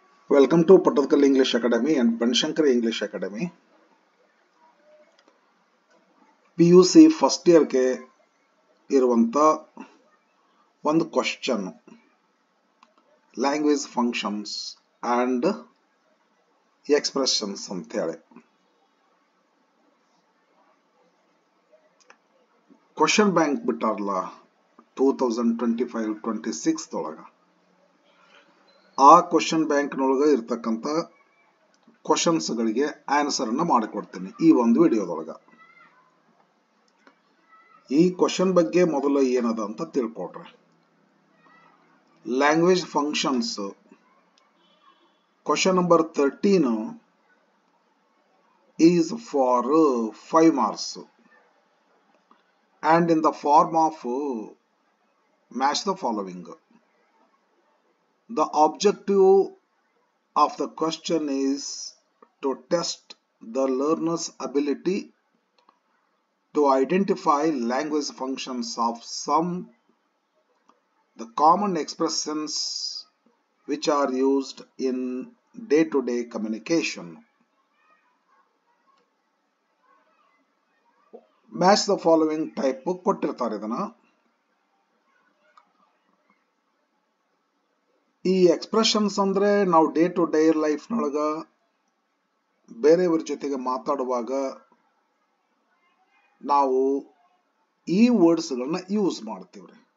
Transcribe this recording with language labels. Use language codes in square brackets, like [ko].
[en] Welcome to Pattatkal English Academy and Banshankar English Academy. [kn] PUC first ಇಯರ್ಗೆ ಇರುವಂತ ಒಂದು question, language functions and expressions ಅಂತ ಹೇಳಿ. Question bank ಬಿಟ್ಟಾರಲ್ಲ 2025-26 ದೊಳಗ, ಆ ಕ್ವಶನ್ ಬ್ಯಾಂಕ್ ನೊಳಗ ಇರ್ತಕ್ಕಂಥ ಕ್ವಶನ್ಸ್ ಗಳಿಗೆ ಆನ್ಸರ್ ಅನ್ನ ಮಾಡಿಕೊಡ್ತೀನಿ ಈ ಒಂದು ವಿಡಿಯೋದೊಳಗ. ಈ ಕ್ವಶನ್ ಬಗ್ಗೆ ಮೊದಲು ಏನದ ಅಂತ ತಿಳ್ಕೊಡ್ರಿ. [en] Language functions question number 13 is for 5 marks and in the form of match the following. The objective of the question is to test the learner's ability to identify language functions of the common expressions which are used in day-to-day communication. Match the following type [kn] ಕೊಟ್ಟಿರ್ತಾರೆ ಇದನ್ನ. ಈ expressions ಅಂದ್ರೆ ನಾವು day to day life ನೊಳಗ ಬೇರೆಯವ್ರ ಜೊತೆಗೆ ಮಾತಾಡುವಾಗ ನಾವು ಈ ವರ್ಡ್ಸ್ ಗಳನ್ನ ಯೂಸ್ ಮಾಡ್ತೀವ್ರಿ.